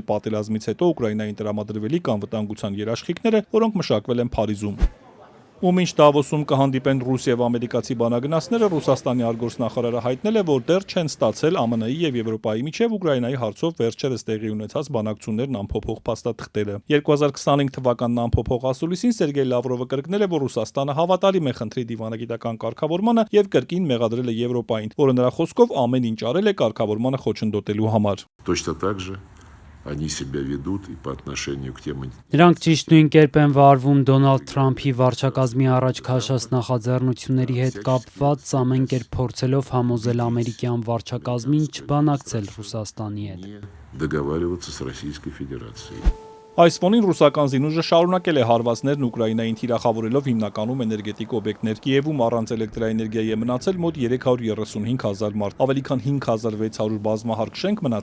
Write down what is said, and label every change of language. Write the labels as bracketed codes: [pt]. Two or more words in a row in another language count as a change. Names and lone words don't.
[hy] պատերազմից հետո Ուկրաինային տրամադրվելիք անվտանգության երաշխիքները, որոնք մշակվել են Փարիզում։ Ու մինչ Դավոսում կհանդիպեն ռուս եւ ամերիկացի բանագնացները, Ռուսաստանի արտգործնախարարը հայտնել է, որ դեռ չեն ստացել ԱՄՆ-ի եւ Եվրոպայի միջև Ուկրաինայի հարցով վերջերս տեղի ունեցած բանակցություններն անփոփոխ փաստաթղթերը։ 2025 թվականն անփոփոխ ասուլիսին Սերգեյ Լավրովը կրկնել է, որ Ռուսաստանը հավատարիմ է խնդրի դիվանագիտական կարգավորմանը եւ կրկին մեղադրել է Եվրոպային, որը նրա խոսքով ամեն ինչ արել է կարգավորմանը խոչընդոտելու համար։ [ru] Точно так же они себя ведут и по отношению к тем. [hy] Նրանք ճիշտ նույն կերպ են վարվում Դոնալդ Թրամփի վարչակազմի առաջ քաշած նախաձեռնությունների հետ կապված, ամեն կերպ փորձելով համոզել ամերիկյան վարչակազմին չբանակցել Ռուսաստանի հետ։ [ru] Договариваться с Российской Федерацией. [hy] Այս ֆոնին ռուսական զինուժը շարունակել է հարվածներն Ուկրաինային թիրախավորելով հիմնականում էներգետիկ օբյեկտներ։ Կիևում առանց էլեկտրաէներգիայի է մնացել մոտ 335,000 մարդ, ավելի քան 5600 բազմահարկ շենք մնացել